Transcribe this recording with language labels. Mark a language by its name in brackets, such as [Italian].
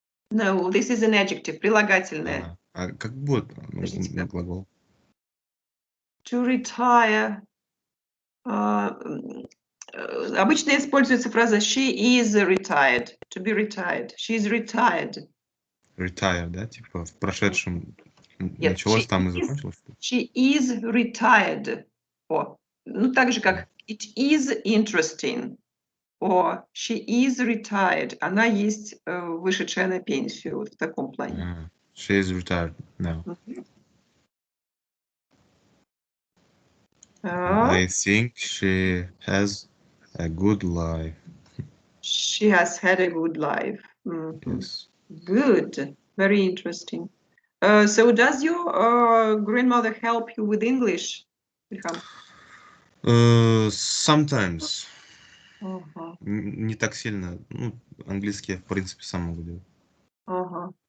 [English] No, this is an adjective, [Russian] прилагательное. Как будет глагол? [English] To retire. [Russian] Обычно используется фраза [English] she is retired, to be retired. She is retired. Retire, да? [Russian] Типа в прошедшем началось, там и закончилось? [English] She is retired. [Russian] Ну, так же, как [English] it is interesting. Or she is retired. [Russian] Она есть вышедшая на пенсию, вот в таком плане. [English] She is retired now. I think she has a good life. She has had a good life. Yes. Good. Very interesting. So does your grandmother help you with English, Ilham? Sometimes. [Russian] Не так сильно. Ну, английский я, в принципе, сам могу делать.